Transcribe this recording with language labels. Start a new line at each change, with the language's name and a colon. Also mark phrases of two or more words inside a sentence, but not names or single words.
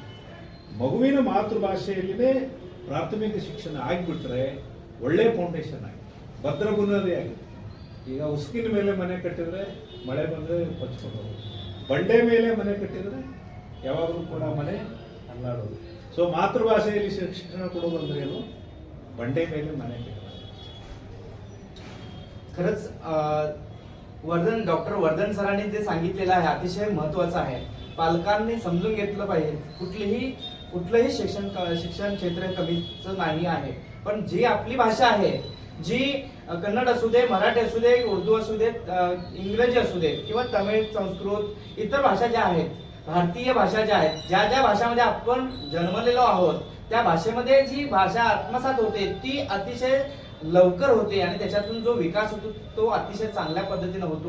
Kannada: ಮಗುವಿನ ಮಾತೃಭಾಷೆಯಲ್ಲಿನೇ ಪ್ರಾಥಮಿಕ ಶಿಕ್ಷಣ ಆಗಿಬಿಟ್ರೆ ಒಳ್ಳೆ ಫೌಂಡೇಶನ್ ಆಗಿದೆ, ಭದ್ರ ಬುನಾದಿ ಆಗಿದೆ. ಈಗ ಉಸ್ಕಿನ ಮೇಲೆ ಮನೆ ಕಟ್ಟಿದ್ರೆ ಮಳೆ ಬಂದರೆ ಕೊಚ್ಕೊಂಡು ಹೋಗೋದು, ಬಂಡೆ ಮೇಲೆ ಮನೆ ಕಟ್ಟಿದ್ರೆ ಯಾವಾಗಲೂ ಕೂಡ ಮನೆ ಅಲ್ಲಾಡೋದು. ಸೊ ಮಾತೃಭಾಷೆಯಲ್ಲಿ ಶಿಕ್ಷಣ ಕೊಡೋದು ಅಂದ್ರೆ ಏನು? ಬಂಡೆ ಮೇಲೆ मने
Marathi: खरंच डॉक्टर वर्धन सरांनी जे सांगितलेलं आहे अतिशय महत्त्वाचं आहे. पालकांनी समजून घेतलं पाहिजे. कुठलंही शिक्षण क्षेत्र कमीचं नाही आहे, पण जी आपली भाषा आहे, जी कन्नड असू दे, मराठी असू दे, उर्दू असू दे, इंग्रजी असू दे किंवा तमिळ, संस्कृत, इतर भाषा ज्या आहेत, भारतीय भाषा ज्या आहेत, ज्या ज्या भाषामध्ये आपण जन्मलेलो आहोत, त्या भाषेमध्ये जी भाषा आत्मसात होते ती अतिशय लवकर होते आणि त्याच्यातून जो विकास होतो तो अतिशय चांगल्या पद्धतीने होतो.